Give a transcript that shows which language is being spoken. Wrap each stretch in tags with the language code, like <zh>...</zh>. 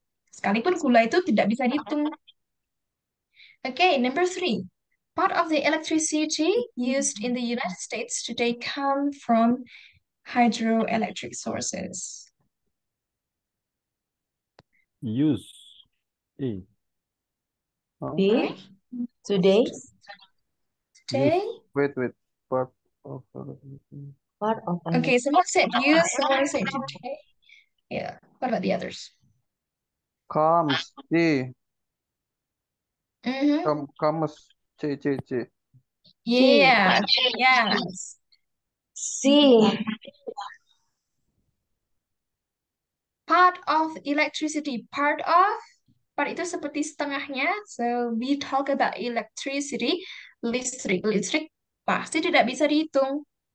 <id>Sekalipun gula itu tidak bisa dihitung.</id> <en>Okay, number 3. Part of the electricity used in the United States today come from hydroelectric sources. Use. A. B, today. Today? wait. Part of Part of an Okay, someone said use, someone said today. Yeah, what about the others? comes. C. Mm-hmm. Comes. C. Yeah, yes. C, Part of electricity.</en> <id>Part itu seperti setengahnya.</id> <en>So we talk about electricity.</en> <id>Listrik pasti tidak bisa dihitung.</id>